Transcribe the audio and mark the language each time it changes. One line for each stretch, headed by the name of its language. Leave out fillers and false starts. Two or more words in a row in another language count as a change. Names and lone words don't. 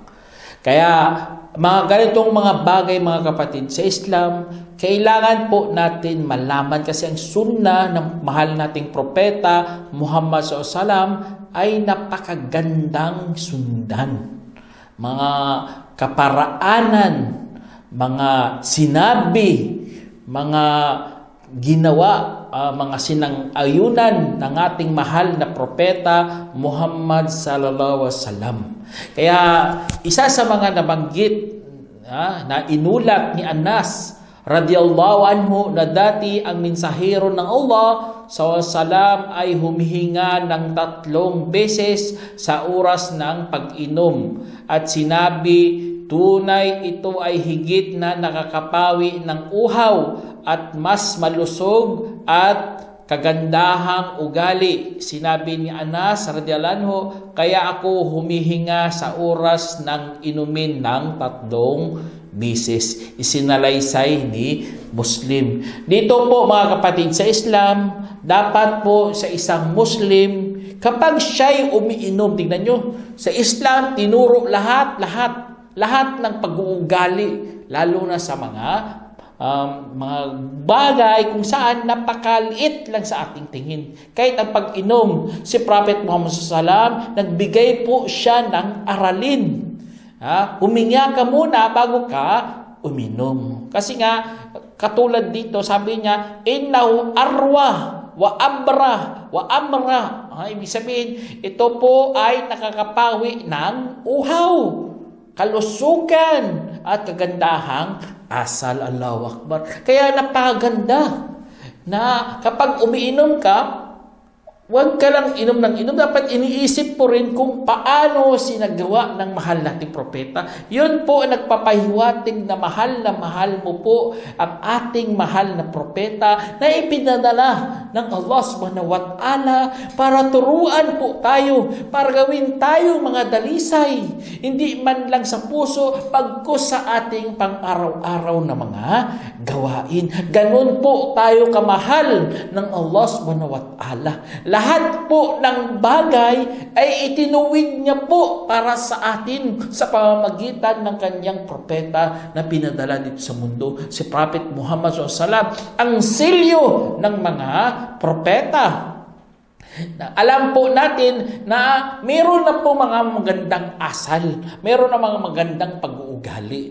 Filipino: Kaya mga ganitong mga bagay mga kapatid sa Islam, kailangan po natin malaman kasi ang sunnah ng mahal nating propeta Muhammad SAW ay napakagandang sundan. Mga kaparaanan, mga sinabi, mga ginawa, mga sinang-ayunan ng ating mahal na propeta Muhammad
Arabic: صلى الله عليه وسلم.
Filipino: Kaya isa sa mga nabanggit na inulat ni Anas
Arabic: رضي الله عنه
Filipino: na dati ang mensahero ng Allah
Arabic: صلى الله عليه وسلم
Filipino: ay humihinga ng 3 beses sa oras ng pag-inom at sinabi, tunay ito ay higit na nakakapawi ng uhaw at mas malusog at kagandahang ugali. Sinabi ni Anas
Arabic: رضي الله عنه,
Filipino: kaya ako humihinga sa oras ng inumin ng 3 beses. Isinalaysay ni Muslim. Dito po mga kapatid sa Islam, dapat po sa isang Muslim, kapag siya'y umiinom, tingnan nyo, sa Islam, tinuro lahat ng pag-uugali, lalo na sa mga bagay kung saan napakaliit lang sa ating tingin. Kahit ang pag-inom, si Prophet Muhammad SAW, nagbigay po siya ng aralin. Huminga ka muna bago ka uminom. Kasi nga, katulad dito, sabi niya,
Arabic: إنه أروى وأبرأ وأمرأ.
Filipino: Ibig sabihin, ito po ay nakakapawi ng uhaw, kalusugan at kagandahang asal.
Arabic: الله أكبر.
Filipino: Kaya napakaganda na kapag umiinom ka, huwag ka lang inom ng inom. Dapat iniisip po rin kung paano sinagawa ng mahal nating propeta. Yun po ang nagpapahiwatig na mahal mo po ang ating mahal na propeta na ipinadala ng Allah
Arabic: سبحانه وتعالى
Filipino: para turuan po tayo, para gawin tayo mga dalisay. Hindi man lang sa puso, pagkus sa ating pang-araw-araw na mga gawain. Ganun po tayo kamahal ng Allah
Arabic: سبحانه وتعالى.
Filipino: Lahat po ng bagay ay itinuwid niya po para sa atin sa pamamagitan ng kanyang propeta na pinadala dito sa mundo, si Prophet Muhammad SAW, ang silyo ng mga propeta. Alam po natin na meron na po mga magandang asal, meron na mga magandang pag-uugali.